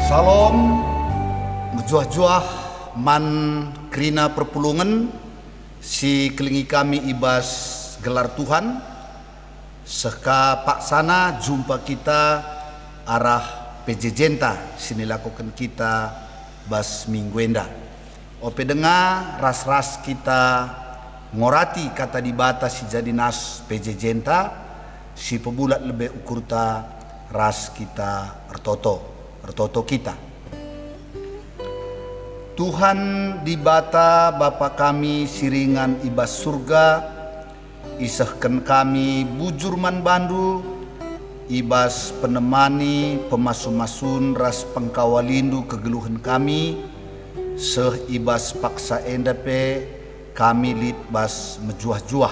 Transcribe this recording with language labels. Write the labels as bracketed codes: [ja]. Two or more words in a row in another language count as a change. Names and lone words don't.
[btx] Kom mejuah-juah man kerina perpulungan si kelingi kami ibas gelar Tuhan seka paksana jumpa kita arah PJ Jenta sini lakukan kita bas minggu enda. Ope dengar ras-ras kita ngorati kata dibata si jadi nas PJ Jenta si pebulat lebih ukurta ras kita ertoto kita. Tuhan dibata Bapa kami siringan ibas surga, isahkan kami bujurman bandu, ibas penemani pemasun-masun ras pengkawalindu kegeluhan kami, seh ibas paksa endape kami lit bas mejuah-juah.